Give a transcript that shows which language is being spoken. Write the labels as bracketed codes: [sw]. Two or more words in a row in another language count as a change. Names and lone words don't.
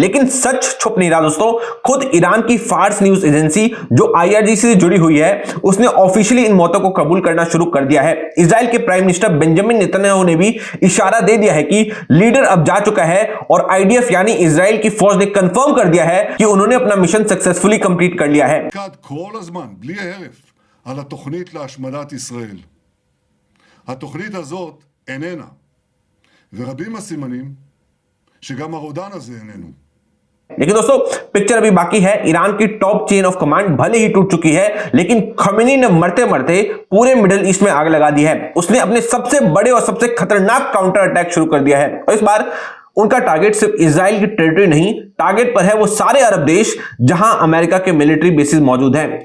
[hi] लेकिन सच छुप नहीं रहा दोस्तों। खुद ईरान की फार्स न्यूज एजेंसी जो आईआरजीसी से जुड़ी हुई है, उसने ऑफिशियली इन मौतों को कबूल करना शुरू कर दिया है। इजराइल के [en] prime minister [hi] बेंजामिन नेतन्याहू ने भी इशारा दे दिया है कि लीडर अब जा चुका है और आईडीएफ यानी इजराइल की फौज ने कंफर्म कर दिया है कि उन्होंने अपना [en] mission successfully complete [hi] कर लिया है। [he] כל הזמן, בלי הרף, על התוכנית להשמדת ישראל. התוכנית הזאת איננה, ורבים הסימנים שגם הרודן הזה איננו. [hi] लेकिन दोस्तों, पिक्चर अभी बाकी है। ईरान की [en] top chain of command [hi] भले ही टूट चुकी है, लेकिन खमेनी ने मरते मरते पूरे मिडिल ईस्ट में आग लगा दी है। उसने अपने सबसे बड़े और सबसे खतरनाक [en] counter attack [hi] शुरू कर दिया है और इस बार उनका टारगेट सिर्फ इजराइल की टेरिटरी नहीं, टारगेट पर है वो सारे अरब देश जहां अमेरिका के [en] military bases [hi] मौजूद हैं।